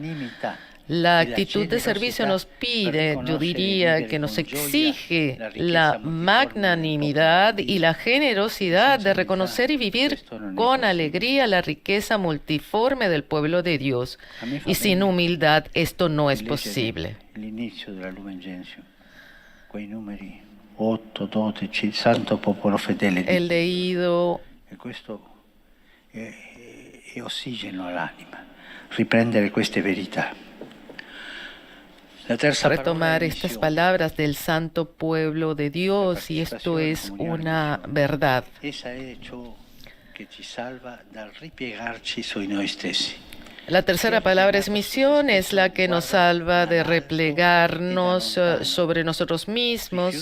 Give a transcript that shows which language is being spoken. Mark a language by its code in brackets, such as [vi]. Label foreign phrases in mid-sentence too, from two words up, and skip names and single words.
[es] La actitud de servicio nos pide, yo diría que nos exige la magnanimidad y la generosidad de reconocer y vivir con alegría la riqueza multiforme del pueblo de Dios. Y sin humildad esto no es posible. El inicio de la [it] Lumen Gentium, quei numeri 8, 12, santo popolo fedele. [es] El leído. [it] E questo è ossigeno all'anima, riprendere queste verità. [es] retomar estas palabras del santo pueblo de Dios, y esto es una verdad. La tercera palabra es misión, es la que nos salva de replegarnos sobre nosotros mismos.